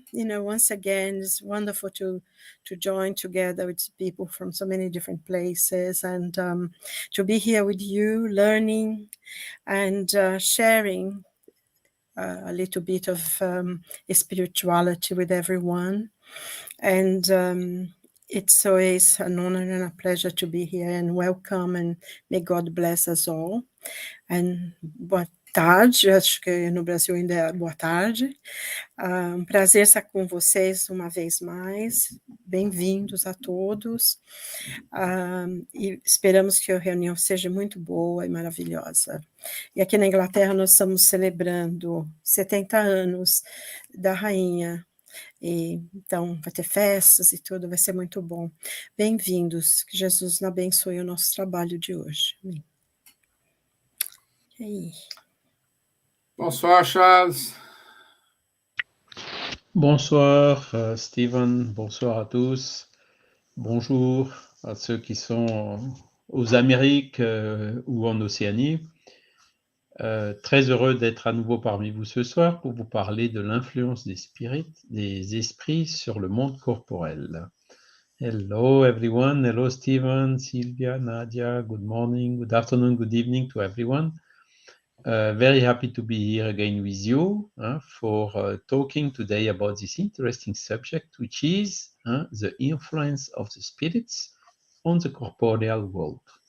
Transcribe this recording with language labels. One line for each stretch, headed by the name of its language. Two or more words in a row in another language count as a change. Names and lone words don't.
English: Once again, it's wonderful to join together with people from so many different places, and to be here with you, learning and sharing a little bit of spirituality with everyone. And it's always an honor and a pleasure to be here, and welcome, and may God bless us all.
Portuguese: And boa tarde, acho que no Brasil ainda é boa tarde. Prazer estar com vocês uma vez mais. Bem-vindos a todos. E esperamos que a reunião seja muito boa e maravilhosa. E aqui na Inglaterra nós estamos celebrando 70 anos da rainha. E, então, vai ter festas e tudo, vai ser muito bom. Bem-vindos, que Jesus abençoe o nosso trabalho de hoje. Amém. E aí?
French: Bonsoir, Charles. Bonsoir, Stevan. Bonsoir à tous. Bonjour à ceux qui sont aux Amériques ou en Océanie. Très heureux d'être à nouveau parmi vous ce soir pour vous parler de l'influence des esprits sur le monde corporel.
English: Hello everyone. Hello Stevan, Silvia, Nadja. Good morning, good afternoon, good evening to everyone. Very happy to be here again with you for talking today about this interesting subject, which is the influence of the spirits on the corporeal world.